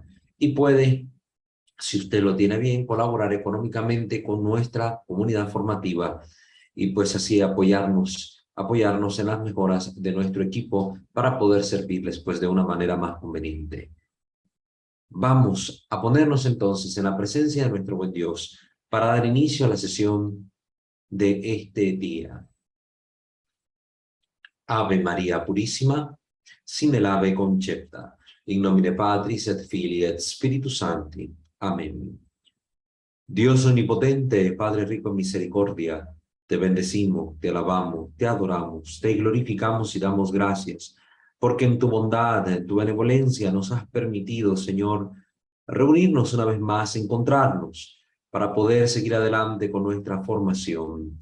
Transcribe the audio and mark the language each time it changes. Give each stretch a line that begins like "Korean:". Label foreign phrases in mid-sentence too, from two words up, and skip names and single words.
Spanish: Y puede, si usted lo tiene bien, colaborar económicamente con nuestra comunidad formativa y pues así apoyarnos en las mejoras de nuestro equipo para poder servirles pues de una manera más conveniente. Vamos a ponernos entonces en la presencia de nuestro buen Dios para dar inicio a la sesión de este día. Ave María Purísima, sin el ave concepta,
Latin: in nomine Patris et Filii et Spiritus Sancti.
Spanish: Amén. Dios omnipotente, Padre rico en misericordia, te bendecimos, te alabamos, te adoramos, te glorificamos y damos gracias, porque en tu bondad, en tu benevolencia nos has permitido, Señor, reunirnos una vez más, encontrarnos, para poder seguir adelante con nuestra formación.